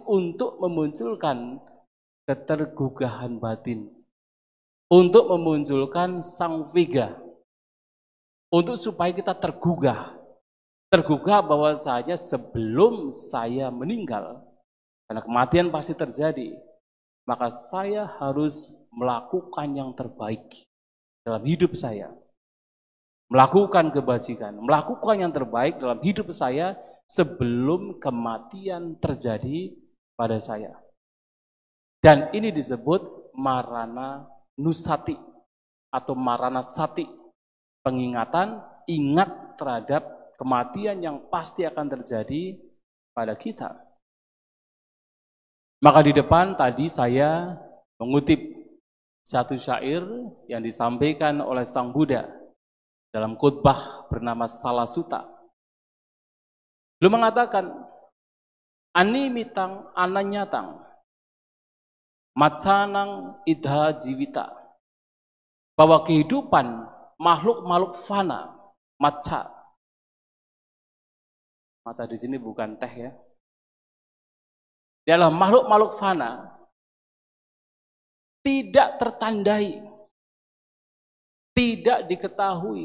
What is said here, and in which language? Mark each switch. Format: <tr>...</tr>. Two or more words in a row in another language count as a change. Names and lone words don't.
<id>untuk memunculkan ketergugahan batin, untuk memunculkan sang viga, untuk supaya kita tergugah bahwasanya sebelum saya meninggal, karena kematian pasti terjadi, maka saya harus melakukan yang terbaik dalam hidup saya. Melakukan kebajikan, melakukan yang terbaik dalam hidup saya sebelum kematian terjadi pada saya. Dan ini disebut</id> <pi>marana nusati</pi> <id>atau</id> <pi>marana sati,</pi> <id>pengingatan, ingat terhadap kematian yang pasti akan terjadi pada kita. Maka di depan tadi saya mengutip satu syair yang disampaikan oleh Sang Buddha dalam khotbah bernama Salasutta. Beliau mengatakan,</id> <pi>animitang ananyatang, macanang idha jiwita,</pi> <id>bahwa kehidupan makhluk-makhluk fana, maca di sini bukan teh ya, adalah makhluk-makhluk fana, tidak tertandai, tidak diketahui.</id>